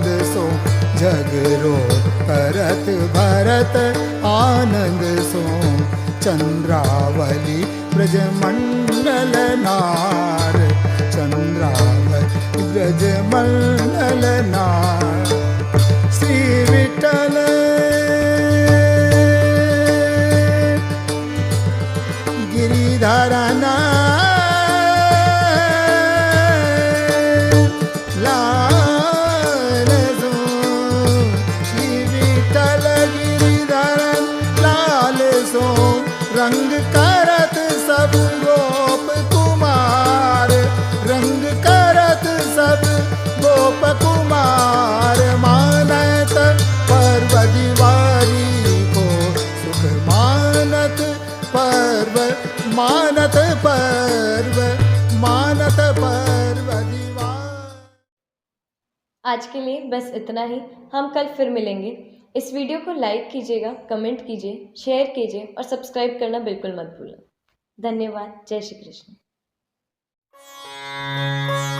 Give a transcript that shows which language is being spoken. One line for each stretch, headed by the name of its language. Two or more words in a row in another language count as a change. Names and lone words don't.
Braj: सो झगड़ो करत भरत आनंद सो चंद्रावली ब्रजमंडल नार चंद्रावली ब्रजमंडल नार श्री विठ्ठल गिरिधर लाल सो श्री विठ्ठल गिरिधर लाल सो रंग करत सब गोप कुमार रंग करत सब गोप कुमार मानत पर्व दिवारी को सुख मानत पर्व मानत पर्व मानत पर्व दिवार।
Hindi: आज के लिए बस इतना ही। हम कल फिर मिलेंगे। इस वीडियो को लाइक कीजिएगा, कमेंट कीजिए, शेयर कीजिए और सब्सक्राइब करना बिल्कुल मत भूलें। धन्यवाद। जय श्री कृष्ण।